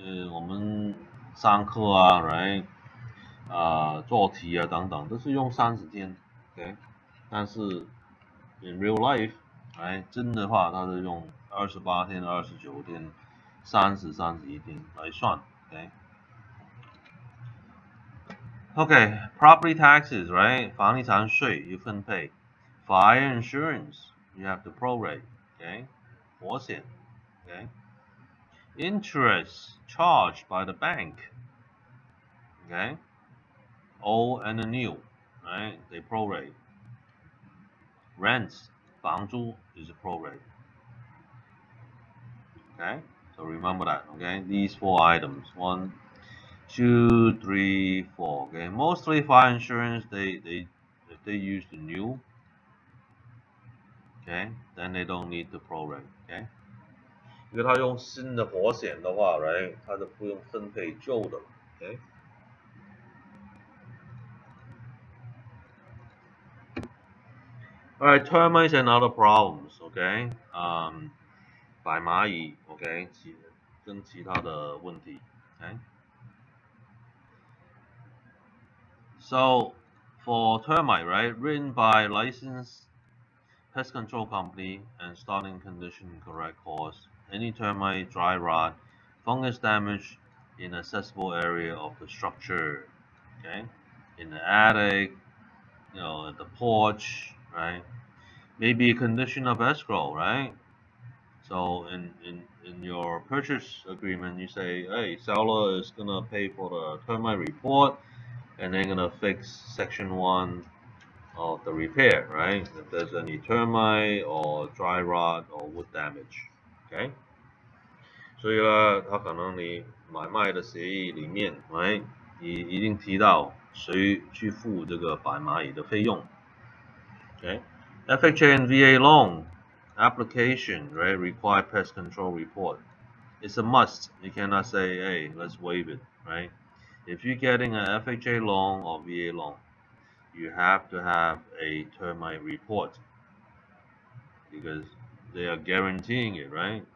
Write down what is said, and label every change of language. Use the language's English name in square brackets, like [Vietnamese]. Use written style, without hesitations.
[Chinese] 我们上课啊，right？ 做题啊等等，都是用30天，OK？但是 [English] in real life， [Chinese] 哎，真的话，它是用28天、29天、31天来算，OK？OK， [English] property taxes， [Chinese] right？房地产税要分配 [English] ，fire insurance you have to prorate，OK？ [Chinese] 保险 [English] ，OK？Interest charged by the bank，OK？ Old and new, right? They prorate. Rents, [Chinese] 房租 [English] is a prorate. Okay, so remember that. Okay, these 4 items. 1, 2, 3, 4. Okay, mostly fire insurance. If they use the new, okay, then they don't need the prorate. Okay. [Chinese] 因为他用新的保险的话 ，right， 他就不用分配旧的 ，OK。 [English] All right, termites and other problems, okay? [Chinese] 白蚂蚁 ，OK， 跟其他的问题 ，OK。 [English] So for termite, right, written by licensed pest control company and starting condition correct cause, any termite, dry rot, fungus damage in accessible area of the structure, okay. in the attic, at the porch, right? Maybe a condition of escrow, right? So in your purchase agreement, you say, hey, seller is gonna pay for the termite report, and they're gonna fix section 1 of the repair, right? If there's any termite or dry rot or wood damage, okay? [Chinese] 所以呢，他可能你买卖的协议里面，right，你一定提到谁去付这个摆蚂蚁的费用。 [English] Okay, FHA and VA loan application, right, require pest control report. It's a must. You cannot say, hey, let's waive it, right? If you're getting an FHA loan or VA loan, you have to have a termite report because they are guaranteeing it, right?